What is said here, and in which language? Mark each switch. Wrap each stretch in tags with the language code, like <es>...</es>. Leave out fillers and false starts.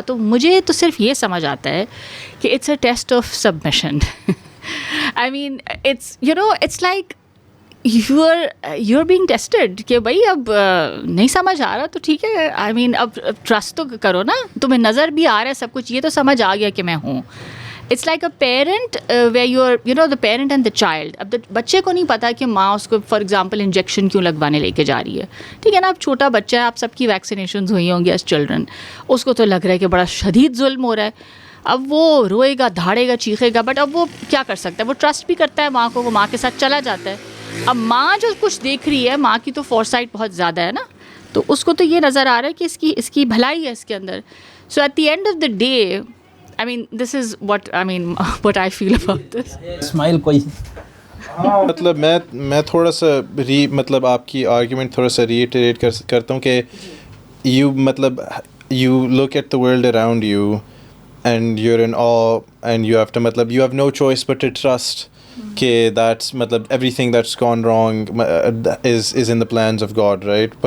<ur>تو مجھے تو صرف یہ سمجھ آتا ہے کہ</ur> <en>It's a test of submission. I mean it's like you are being tested</en> <ur>کہ بھائی اب نہیں سمجھ آ رہا تو ٹھیک ہے, آئی مین اب ٹرسٹ تو کرو نا, تمہیں نظر بھی آ رہا ہے سب کچھ, یہ تو سمجھ آ گیا کہ میں ہوں.</ur> <en>It's like a parent where you know the parent and the child.</en> <ur>اب بچے کو نہیں پتا کہ ماں اس کو</ur> <en>for example</en> <ur>انجیکشن کیوں لگوانے لے کے جا رہی ہے, ٹھیک ہے نا. اب چھوٹا بچہ ہے, آپ سب کی ویکسینیشنز ہوئی ہوں گی</ur> <en>as children,</en> <ur>اس کو تو لگ رہا ہے کہ بڑا شدید ظلم ہو رہا ہے. اب وہ روئے گا, دھاڑے گا, چیخے گا, بٹ اب وہ کیا کر سکتا ہے, وہ ٹرسٹ بھی کرتا ہے ماں کو, وہ ماں کے ساتھ چلا جاتا ہے. اب ماں جو کچھ دیکھ رہی ہے, ماں کی تو فورسائٹ بہت زیادہ ہے نا, تو اس کو تو یہ نظر آ رہا ہے کہ اس کی بھلائی ہے اس کے اندر.</ur> <en>So at the end of the day I mean, this is what I feel about this.</en> <ur>اسماعیل کوئی مطلب میں تھوڑا سا مطلب آپ کی آرگیومنٹ تھوڑا سا ریٹریٹ کرتا ہوں کہ</ur> <en>مطلب you look at the world around you and you are in a and you have to مطلب you have no choice but to trust کہ that's مطلب everything that's gone wrong is in the plans of God, right.</en>